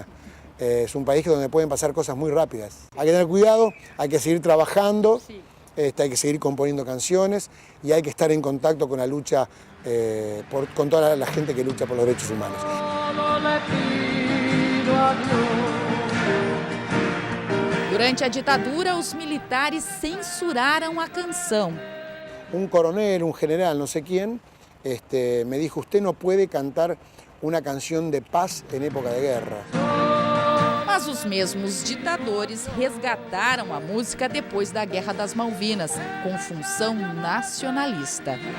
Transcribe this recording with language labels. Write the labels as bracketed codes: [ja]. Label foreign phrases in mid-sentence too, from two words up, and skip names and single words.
[es] Es un país donde pueden pasar cosas muy rápidas. Hay que tener cuidado, hay que seguir trabajando, hay que seguir componiendo canciones y hay que estar en contacto con la lucha, con toda la gente que lucha por los derechos humanos. [pt] Durante a ditadura, os militares censuraram a canção. [es] Un coronel, un general, no sé quién, me dijo, usted no puede cantar una canción de paz en época de guerra. [pt] Mas os mesmos ditadores resgataram a música depois da Guerra das Malvinas, com função nacionalista.